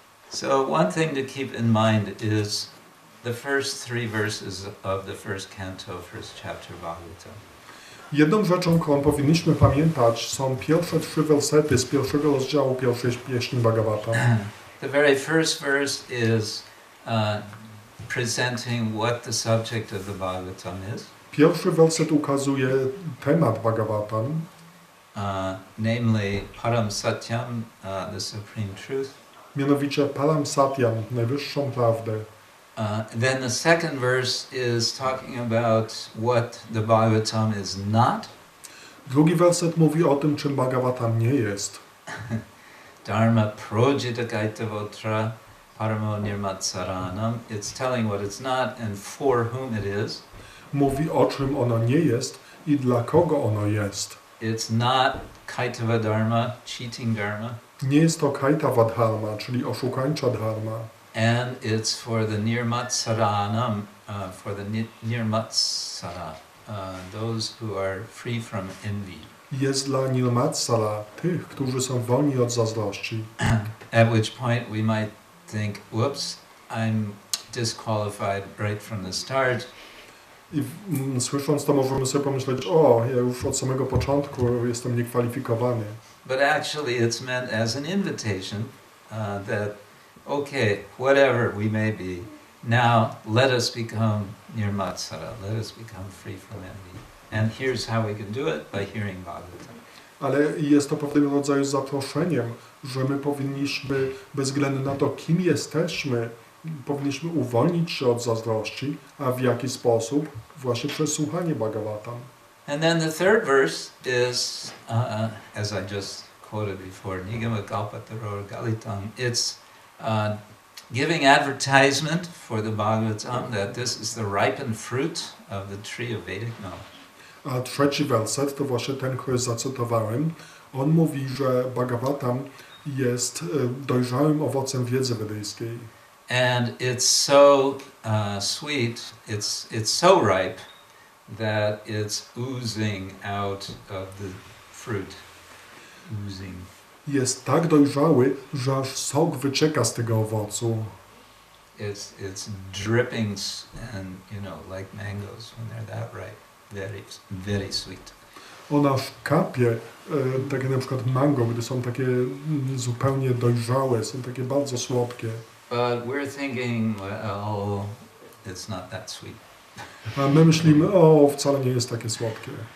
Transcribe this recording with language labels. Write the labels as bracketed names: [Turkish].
[English] So one thing to keep in mind is the first 3 verses of the first canto, first chapter of Bhagavatam. [Polish] Jedną rzeczą, którą powinniśmy pamiętać, są pierwsze 3 wersety z pierwszego rozdziału pierwszej pieśni Bhagavatam. [English] The very first verse is presenting what the subject of the Bhagavatam is. [Polish] Pierwszy werset ukazuje temat Bhagavatam, [English] Namely Param Satyam, the supreme truth. [Polish] mianowicie Param Satyam, najwyższą prawdę. [English] Then the second verse is talking about what the Bhagavatam is not. [Polish] Drugi werset mówi o tym, czym Bhagavatam nie jest. [Sanskrit] Dharma projita kaitavotra paramo nirmatsaranam. [English] It's telling what it's not and for whom it is. [Polish] Mówi o czym ono nie jest i dla kogo ono jest. [English] It's not kaitava dharma, cheating dharma. [Polish] Nie jest to kaitava dharma, czyli oszukańcza dharma. [English] And it's for the nirmatsaranam, for the nirmatsara, those who are free from envy. [Polish] Jest dla nirmatsara, tych, którzy są wolni od zazdrości. [English] At which point we might think, whoops, I'm disqualified right from the start. [Polish] I słysząc to możemy sobie pomyśleć, o, ja już od samego początku jestem niekwalifikowany. [English] But actually it's meant as an invitation that, okay, whatever we may be, now let us become nirmatsara, let us become free from envy. And here's how we can do it, by hearing Bhagavatam. [Polish] Ale jest to pewnego rodzaju zaproszeniem, że my powinniśmy, bez względu na to, kim jesteśmy, powinniśmy uwolnić się od zazdrości, a w jaki sposób? Właśnie przez słuchanie Bhagavatam. [English] And then the third verse is, as I just quoted before, [Sanskrit] Nigama Kalpataror Galitam. [English] It's giving advertisement for the Bhagavatam that this is the ripened fruit of the tree of Vedic knowledge. [Polish] A trzeci werset to właśnie ten, który zacytowałem. On mówi, że Bhagavatam jest dojrzałym owocem wiedzy wedyjskiej. [English] And it's so sweet, it's so ripe that it's oozing out of the fruit. Oozing. [Polish] Jest tak dojrzały, że aż sok wycieka z tego owocu. [English] It's dripping and, you know, like mangoes when they're that ripe. Very, very sweet. [Polish] Ona aż kapie, tak jak na przykład mango, gdy są takie zupełnie dojrzałe, są takie bardzo słodkie. [English] But we're thinking, well, it's not that sweet. [Polish] A my myślimy, o, wcale nie jest takie słodkie.